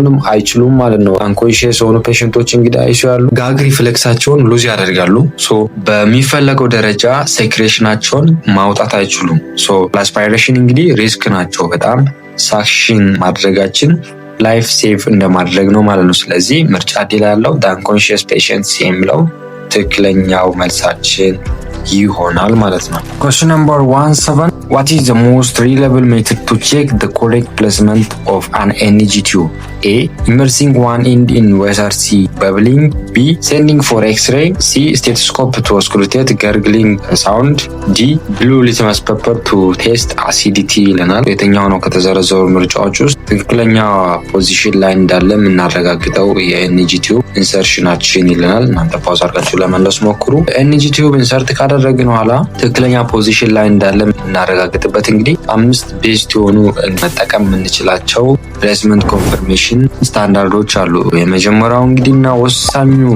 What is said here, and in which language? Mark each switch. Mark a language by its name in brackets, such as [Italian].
[Amharic] አይችሉም ማለት ነው። አንኮንሺየስ የሆኑ ፔሸንቶች እንግዲህ አይሲዩ ያሉ ጋግ ሪፍሌክሳቸውን ሉዝ ያደርጋሉ። ሶ በሚፈለገው ደረጃ ሴክሬሽናቸውን ማውጣት አይችሉም። ሶ ለአስፓይሬሽን እንግዲህ ሪስክ ናቸው በጣም። ሳክሽን ማድረጋችን ላይፍ ሴቭ እንደማድረግ ነው ማለት ነው። ስለዚህ ምርጫ ዲ ላይ ያለው አንኮንሺየስ ፔሸንትስ የሚለው ትክክለኛው መልሳችን ይሆናል ማለት ነው። [English] Question number 17. What is the most reliable method to check the correct placement of an NG tube? ኤ ኢመርሲንግ ዋን ኢንድ ኢን ዋተር፣ ሲ በብሊንግ፣ ቢ ሴንዲንግ ፎር ኤክስሬይ፣ ሲ ስቴቶስኮፕ ቱ ኦስኩልቴት ገርግሊንግ ሳውንድ፣ ዲ ብሉ ሊትመስ ፔፐር ቱ ቴስት አሲዲቲ [Amharic] ይለናል። የትኛው ነው ከተዘረዘሩ ምርጫዎች ውስጥ ትክክለኛ ፖዚሽን ላይ እንዳለ የምናረጋግጠው የኤንጂ ቲዩብ ኢንሰርሽናችን ይለናል። እናንተ ፓውዝ አድርጋችሁ ለመለስ ሞክሩ። ኤንጂ ቲዩብ ኢንሰርት ካደረግን በኋላ ትክክለኛ ፖዚሽን ላይ እንዳለ የምናረጋግጥበት እንግዲህ 5 ቤስት የሆኑ መጠቀም የምንችላቸው ፕሌስመንት ኮንፈርሜሽን ስታንዳርዶች አሉ። የመጀመሪያው እንግዲህ እና ወሳኙ